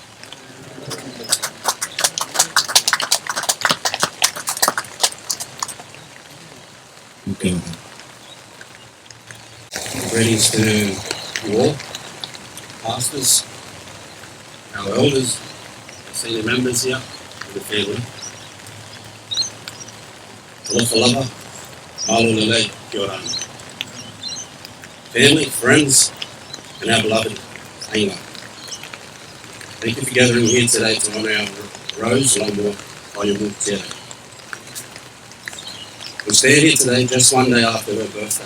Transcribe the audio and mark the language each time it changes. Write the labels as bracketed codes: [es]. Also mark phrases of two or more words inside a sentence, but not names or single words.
[en] Okay. Greetings to you all, pastors, our elders, senior members here, and the family. [sm] Alofa lava, malo lele, [rar] kia orana. [en] Family, friends, and our beloved Ainga. Thank you for gathering here today to honour our Rose, Laumua Faiumu-Tiere. We stand here today just one day after her birthday.